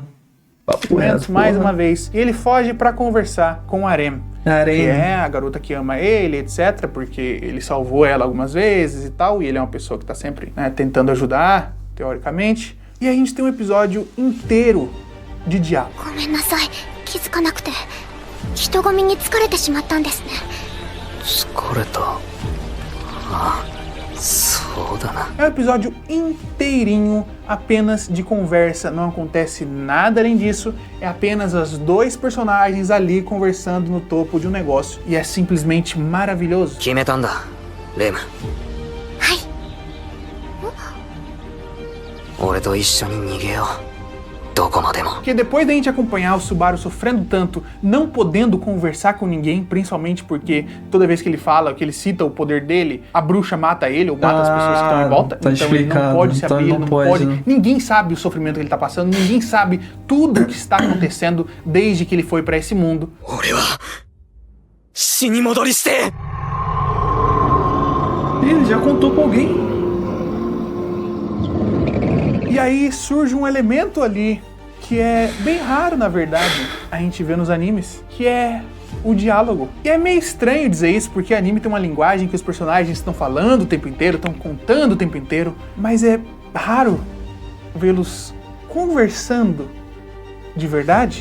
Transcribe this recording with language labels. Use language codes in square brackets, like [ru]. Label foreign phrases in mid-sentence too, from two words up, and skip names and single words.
[pt] Papo reto, mais porra. uma vez. E ele foge pra conversar com Arem, que é a garota que ama ele, etc, porque ele salvou ela algumas vezes e tal, e ele é uma pessoa que tá sempre, né, tentando ajudar, teoricamente. E a gente tem um episódio inteiro de diálogo. [ja] ごめんなさい、気づかなくて人混みに疲れてしまったんですね。疲れた。ああ、そうだな。 [pt] É um episódio inteirinho apenas de conversa, não acontece nada além disso, é apenas os dois personagens ali conversando no topo de um negócio, e é simplesmente maravilhoso. [ja] 決めたんだ、レム。はい。俺と一緒に逃げよう。どこまでも。 [pt] Porque depois da gente acompanhar o Subaru sofrendo tanto, não podendo conversar com ninguém, principalmente porque toda vez que ele fala, que ele cita o poder dele, a bruxa mata ele ou mata as pessoas que estão em volta, tá então ele não pode se então abrir, ele não pode, né? Ninguém sabe o sofrimento que ele tá passando, ninguém sabe tudo o que está acontecendo desde que ele foi para esse mundo. [ja] 俺は死に戻りして。 [pt] Ele já contou com alguém. E aí surge um elemento ali que é bem raro, na verdade, a gente vê nos animes, que é o diálogo. E é meio estranho dizer isso, porque anime tem uma linguagem que os personagens estão falando o tempo inteiro, estão contando o tempo inteiro, mas é raro vê-los conversando de verdade.